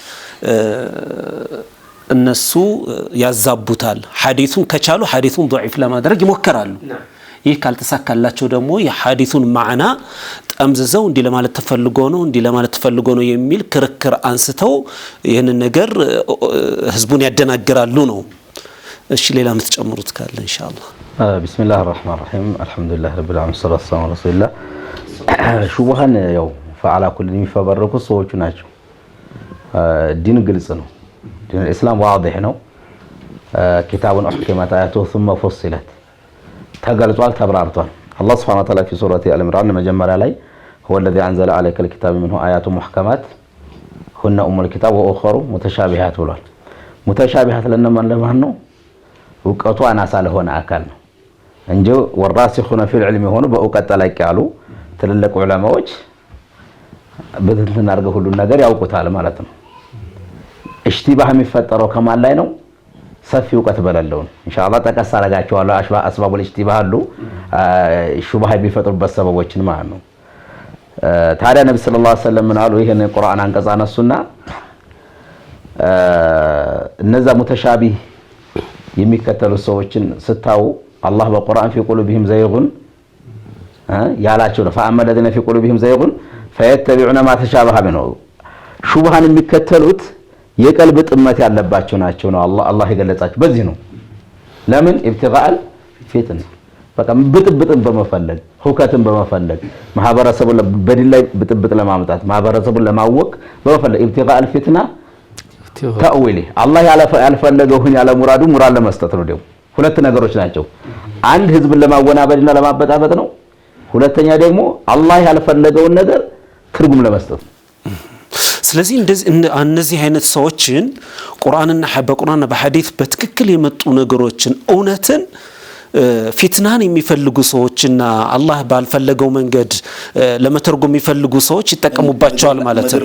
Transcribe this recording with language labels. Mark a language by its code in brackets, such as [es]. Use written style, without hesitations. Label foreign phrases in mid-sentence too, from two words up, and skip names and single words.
[am] እነሱ ያዛቡታል ሐዲሱን ከቻሉ ሐዲሱን ضعيف ለማድረግ ይሞክራሉ ይህ ካልተሳካላቸው ደግሞ የሐዲሱን ማዕና ጠምዝዘው እንዲ ለማለት ተፈልጎ ነው የሚል ክርክር አንስተው ይሄንን ነገር ህዝቡን ያደናግራሉ ነው እሺ ሌላ ምትጨምሩት ካለ ኢንሻአላህ [ar] ቢስሚላህ الرحمن الرحيم الحمد لله رب العالمين والصلاه والسلام على رسول الله ሹብሃን ያው فعلى كل [am] የሚፈበረኩ ሰዎች ናቸው ዲን ግልጽ ነው ዲን [ar] الاسلام واضح ነው كتاب احكمت اياته ثم فصلت [am] ተገልጿል ተብራርቷል [ar] الله سبحانه وتعالى في سوره ال عمران [am] መጀመሪያ ላይ [ar] هو الذي انزل عليك الكتاب منه ايات محكمات هن ام الكتاب واخر متشابهات ብሏል متشابهات [am] ለማን ነው ወቀቱ አናሳ ለሆነ አካል ነው እንጂ [ar] والراسخون في العلم [am] ሆኖ በእውቀት ጠለቅ ያሉ ትልልቅ ዑለማዎች በትንትን አድርገው ሁሉ ነገር ያውቁታል ማለት ነው እሽቲባህ የሚፈጠረው ከማን ላይ ነው ሰፊ እውቀት በለለው ኢንሻአላህ ተቀስ አረጋቸዋለሁ [ar] أسباب الاشتباه [am] አሉ ሹብሃ ቢፈጥሩበት ሰበቦችን ማለት ነው ታዲያ ነብዩ [ar] صلى الله عليه وسلم [am] ምን አሉ ይሄን ቁርአን አንቀጽ አነሱና እነዛ ሙተሻቢህ የሚከተሉ ሰዎችን ስታው አላህ በቁርአን [ar] في قلوبهم زيغ [am] ያላቸው ነው [ar] فاما الذين في قلوبهم زيغ فيتبعون ما تشابه منه [am] ሹብሃን የሚከተሉት የቀልብ ጥመት ያለባቸው ናቸው ነው አላህ ይገለጻቸው በዚህ ነው ለምን [ar] ابتغاء فتن [am] በቃ ብጥብጥን በመፈለግ ሁከትን በመፈለግ ማህበረሰቡን በዲን ላይ ብጥብጥ ለማምጣት ማህበረሰቡን ለማወቅ በመፈለግ [ar] ابتغاء الفتنه [am] ተአዊሊ አላህ ያልፈለገውን ያለ ሙራዱ ሙራድ ለመስጠት ነው ደግሞ ሁለት ነገሮች ናቸው አንድ ህዝብን ለማወናበድና ለማበጣበጥ ነው ሁለተኛ ደግሞ አላህ ያልፈለገውን ነገር ትርጉም ለመስጠት። ስለዚህ እነዚህ አይነት ሰዎችን በቁርአንና በሐዲስ በትክክል የመጡ ነገሮችን እውነትን ፊትናን የሚፈልጉ ሰዎችና አላህ ባልፈለገው መንገድ ለመተርጎም የሚፈልጉ ሰዎች ይጠቀሙባቸዋል ማለት ነው።